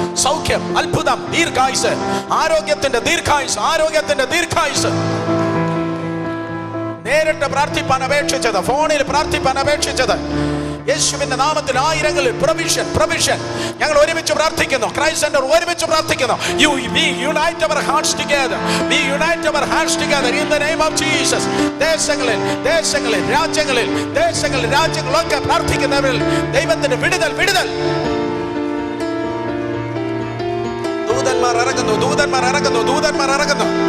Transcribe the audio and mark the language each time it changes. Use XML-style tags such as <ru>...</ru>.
<ml>സൗഖ്യം, അത്ഭുതം, ദീർഘായുസ്, ആരോഗ്യത്തിന്റെ ദീർഘായുസ്, ആരോഗ്യത്തിന്റെ ദീർഘായുസ്. നേരിട്ട് പ്രാർത്ഥിപ്പാൻ അപേക്ഷിച്ചത്, ഫോണിൽ പ്രാർത്ഥിപ്പാൻ അപേക്ഷിച്ചത്, യേശുവിന്റെ നാമത്തിൽ ആയിരങ്ങളിൽ പ്രൊവിഷൻ, പ്രൊവിഷൻ. ഞങ്ങൾ ഒരുമിച്ച് പ്രാർത്ഥിക്കുന്നു. ക്രൈസ്റ്റ് സെന്റർ ഒരുമിച്ച് പ്രാർത്ഥിക്കുന്നു.</ml> <en>We unite our hearts together. We unite our hearts together in the name of Jesus.</en> <ml>ദേശങ്ങളിൽ ദേശങ്ങളിൽ രാജ്യങ്ങളിൽ ദേശങ്ങളിൽ രാജ്യങ്ങളൊക്കെ പ്രാർത്ഥിക്കുന്നവരിൽ ദൈവത്തിന്റെ വിടുതൽ, വിടുതൽ. ദൂതന്മാർ ഇറങ്ങുന്നു, ദൂതന്മാർ ഇറങ്ങുന്നു, ദൂതന്മാർ ഇറങ്ങുന്നു.</ml>